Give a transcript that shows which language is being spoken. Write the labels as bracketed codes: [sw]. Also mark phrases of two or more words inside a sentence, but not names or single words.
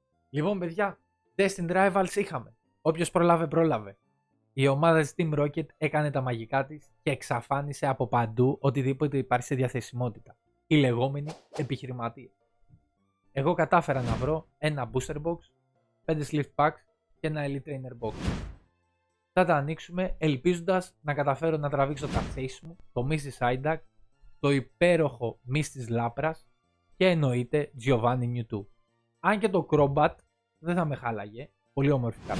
[el] Λοιπόν, παιδιά, Destined Rivals είχαμε. Όποιος πρόλαβε, πρόλαβε. Η ομάδα της Team Rocket έκανε τα μαγικά της και εξαφάνισε από παντού οτιδήποτε υπάρχει σε διαθεσιμότητα. Οι λεγόμενοι επιχειρηματίες. Εγώ κατάφερα να βρω ένα [en] booster box, [el] 5 [en] sleeve packs [el] και ένα [en] elite trainer box. [el] Θα τα ανοίξουμε ελπίζοντας να καταφέρω να τραβήξω τα face μου, το Mrs. Psyduck, το υπέροχο Miss της Λάπρας και εννοείται Giovanni Mewtwo. Αν και το Crobat δεν θα με χάλαγε, πολύ όμορφη κάρτα.